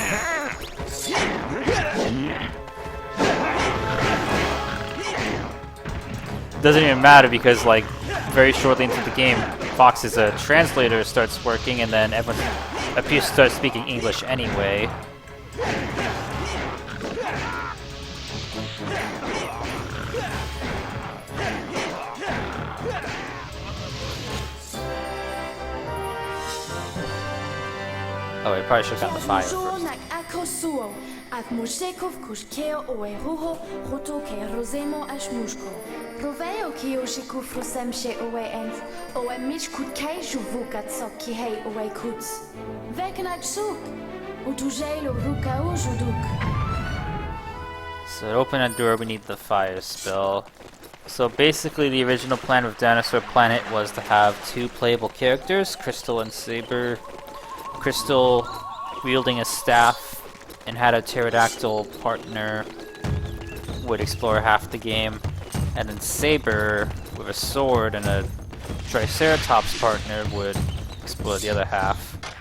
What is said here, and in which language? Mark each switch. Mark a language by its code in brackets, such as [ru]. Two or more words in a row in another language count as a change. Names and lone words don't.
[en] Doesn't even matter because, like, very shortly into the game, Fox's translator starts working, and then everyone appears to start speaking English anyway. Oh, I probably should have gotten the fire first. Ak mushekov kushkeo oe ruho roto ke rosemo ash mushko. Proveo ki oshiku frusemshe oe enf oe mishkut kai juvukat sokki hei oe kuts. Vekenak suk utujelo ruka ujuduk. So to open a door, we need the fire spell. So basically, the original plan of Dinosaur Planet was to have two playable characters, Crystal and Saber. Crystal wielding a staff and had a pterodactyl partner would explore half the game, and then Saber with a sword and a Triceratops partner would explore the other half.